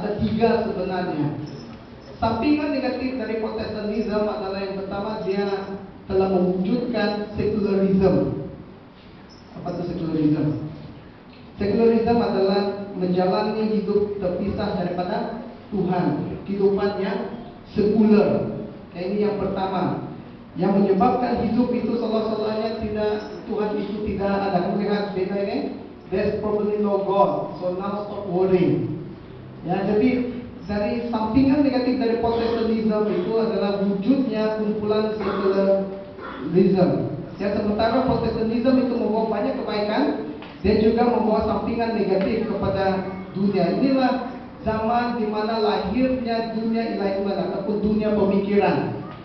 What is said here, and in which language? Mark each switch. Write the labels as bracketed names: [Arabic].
[Malay] Ada 3 sebenarnya. Sampingan negatif dari Protestantisme adalah yang pertama, dia telah mewujudkan secularism. Apa itu secularism? Secularism adalah menjalani hidup terpisah daripada Tuhan, kehidupan yang sekuler. Ini yang pertama, yang menyebabkan hidup itu seolah-olahnya Tuhan itu tidak ada. Kamu lihat beda ini? [English] There's probably no God, so now stop worrying. [Malay] Ya, jadi dari sampingan negatif dari Protestantisme itu adalah wujudnya kumpulan secularism. Ya, sementara Protestantisme itu membawa banyak kebaikan, dia juga membawa sampingan negatif kepada dunia. Inilah zaman di mana lahirnya dunia ilahiyat ataupun dunia pemikiran.